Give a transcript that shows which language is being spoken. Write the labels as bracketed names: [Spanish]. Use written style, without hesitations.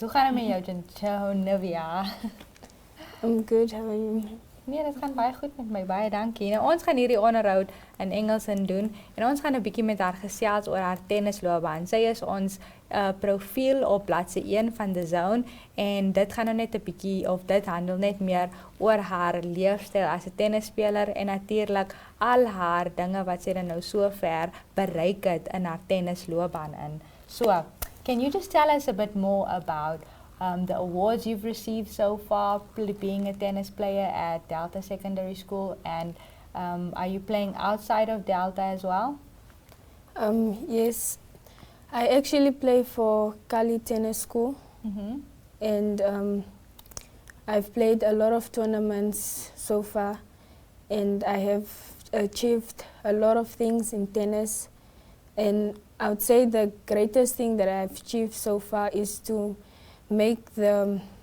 [Afrikaans] Hoe gaan dit met jou, Joanivia? [English] I'm good, how are you? [Afrikaans] Nee, dit gaan baie goed met my, baie dankie. Nou, ons gaan hierdie onderhoud in Engels doen en ons gaan 'n bietjie met haar gesels oor haar tennisloopbaan. Sy is ons profiel op bladsy 1 van The Zone en dit gaan nou net 'n bietjie, of dit handel net meer oor haar leefstyl as 'n tennisspeler en natuurlik al haar dinge wat sy dan nou so ver bereik het in haar tennisloopbaan in. [English] So, can you just tell us a bit more about the awards you've received so far, being a tennis player at Delta Secondary School, and are you playing outside of Delta as well? Yes, I actually play for Kali Tennis School, and I've played a lot of tournaments so far, and I have achieved a lot of things in tennis, and I would say the greatest thing that I've achieved so far is to make the